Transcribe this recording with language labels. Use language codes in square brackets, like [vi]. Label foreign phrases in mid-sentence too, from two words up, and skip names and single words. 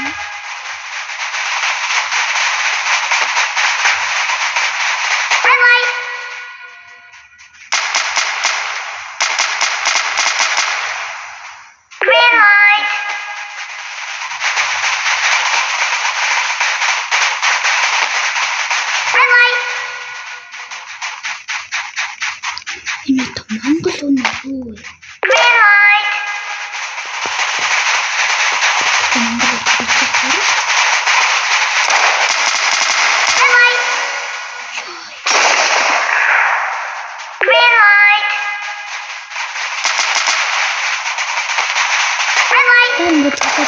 [en] Red light. Green light. Red light. [mn] Энэ Монгол үнэ. [en] Green light. Green light. Red light. Green light.